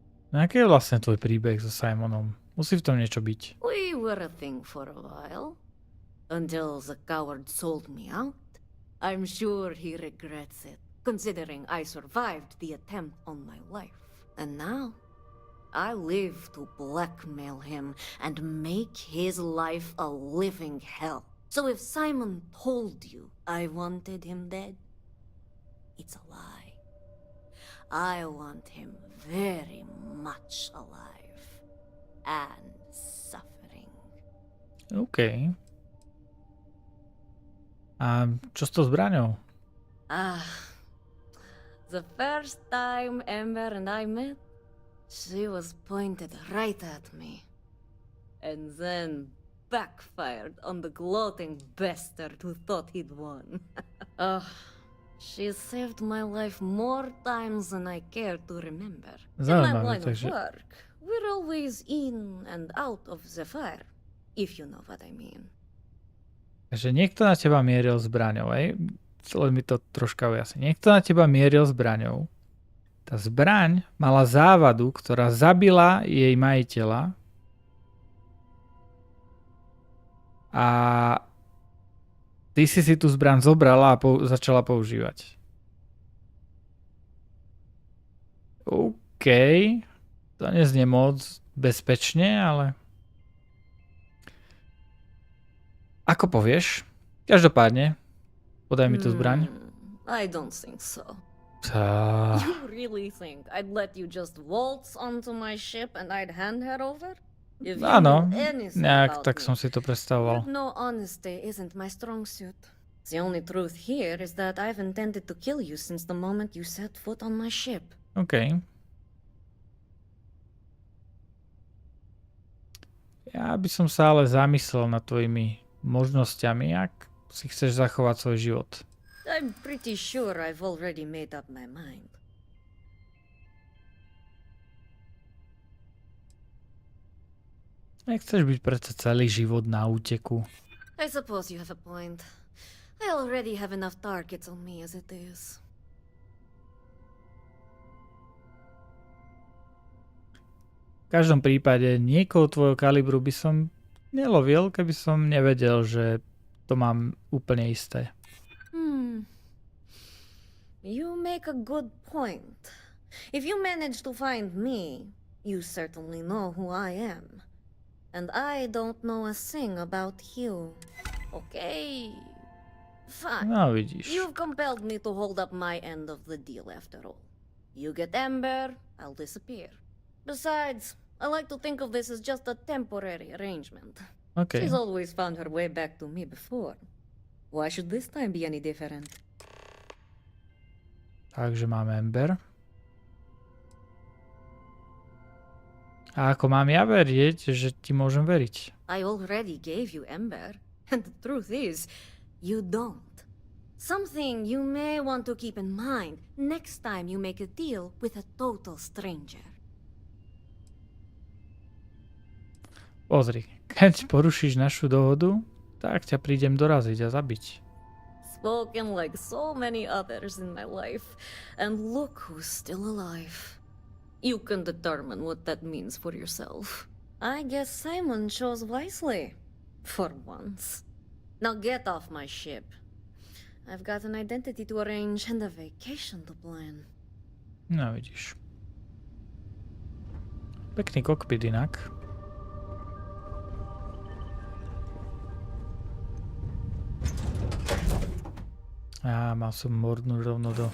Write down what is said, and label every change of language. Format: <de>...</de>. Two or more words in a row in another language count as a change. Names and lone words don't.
<sk>Aký je vlastne tvoj príbeh so Simonom? Musí v tom niečo byť.</sk> <en>We were a thing for a while. Until the coward sold me out. I'm sure he regrets it, considering I survived the attempt on my life. And now, I live to blackmail him and make his life a living hell. So if Simon told you I wanted him dead, it's a lie. I want him very much alive and suffering.</en> <sk>OK. A čo s tou zbraňou?</sk> <en>The first time Ember and I met, she was pointed right at me. And then backfired on the gloating bastard who thought he'd won. She saved my life more times than I care to remember. In my line of work, we're always in and out of the fire, if you know what I mean.</en> <sk>Takže niekto na teba mieril zbraňou, len mi to troška ujasní. Niekto na teba mieril zbraňou. Tá zbraň mala závadu, ktorá zabila jej majiteľa. A ty si tú zbraň zobrala a začala používať. OK. To neznie moc bezpečne, ale... Ako povieš? Každopádne, podaj mi tú zbraň.</sk> <en>I don't think so.</en> <sk>Tá.</sk> <en>You really think I'd let you just waltz onto my ship and I'd hand her over?</en> <sk>Áno, nejak tak som si to predstavoval.</sk> <en>No, honesty isn't my strong suit. The only truth here is that I've intended to kill you since the moment you set foot on my ship. OK.</en> <sk>Ja by som sa ale zamyslel nad tvojimi možnosťami, ak si chceš zachovať svoj život.</sk> <en>I'm pretty sure I've already made up my mind.</en> <sk>Nechceš byť predsa celý život na úteku.</sk> <en>I suppose you have a point. I already have enough targets on me as it is.</en> <sk>V každom prípade niekoho tvojho kalibru by som nelovil, keby som nevedel, že to mám úplne isté.</sk> <en>You make a good point. If you manage to find me, you certainly know who I am. And I don't know a thing about you. Okay. Fine.</en> <sk>No, vidíš.</sk> <en>You've compelled me to hold up my end of the deal after all. You get Ember, I'll disappear. Besides, I like to think of this as just a temporary arrangement. Okay. She's always found her way back to me before. Why should this time be any different?</en> <sk>Takže máme Ember. A ako mám ja verieť, že ti môžem veriť?</sk> <en>I already gave you Ember, and the truth is, you don't. Something you may want to keep in mind next time you make a deal with a total stranger.</en> <sk>Pozri, keď porušíš našu dohodu, tak ťa prídem doraziť a zabiť.</sk> <en>Spoken like so many others in my life, and look who's still alive. You can determine what that means for yourself. I guess Simon chose wisely. For once. Now get off my ship. I've got an identity to arrange and a vacation to plan.</en> <sk>No vidíš. Pekný kokpit inak. Mal som mordnúť rovno do</sk>